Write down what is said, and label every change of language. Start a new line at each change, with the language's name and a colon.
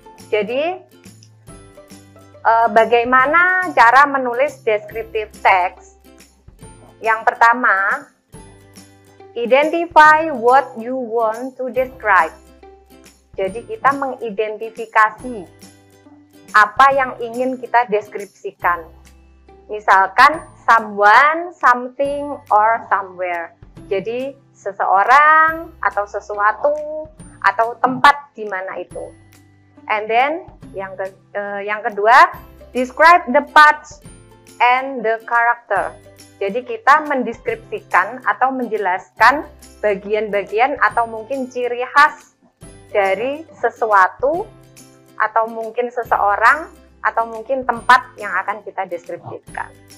Indonesian: Jadi, bagaimana cara menulis descriptive text? Yang pertama,
English: identify what you want to describe.
Indonesian: Jadi, kita mengidentifikasi apa yang ingin kita deskripsikan. Misalkan,
English: someone, something, or somewhere.
Indonesian: Jadi, seseorang, atau sesuatu, atau tempat di mana itu.
English: And then,
Indonesian: Yang kedua,
English: describe the parts and the character.
Indonesian: Jadi kita mendeskripsikan atau menjelaskan bagian-bagian atau mungkin ciri khas dari sesuatu atau mungkin seseorang atau mungkin tempat yang akan kita deskripsikan.